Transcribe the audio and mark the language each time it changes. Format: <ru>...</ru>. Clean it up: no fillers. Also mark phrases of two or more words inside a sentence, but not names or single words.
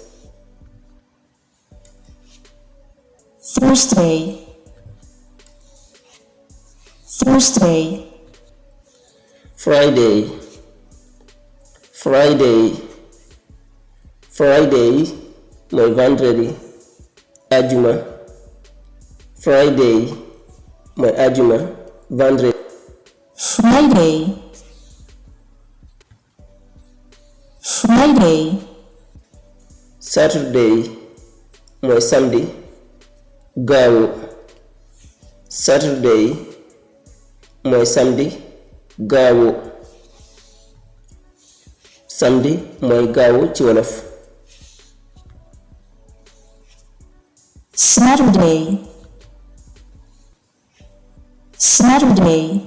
<en>Thursday, Thursday.</en> <wo>Friday, Friday, Friday mooy vendredi, ajuma. Friday mooy ajuma, vendredi.</wo> <en>Friday, Friday.</en> <wo>Saturday mooy samedi, gaawu. Saturday mooy samedi, gaawu. Samedi mooy gaawu ci wolof.</wo> <en>Saturday, Saturday.</en>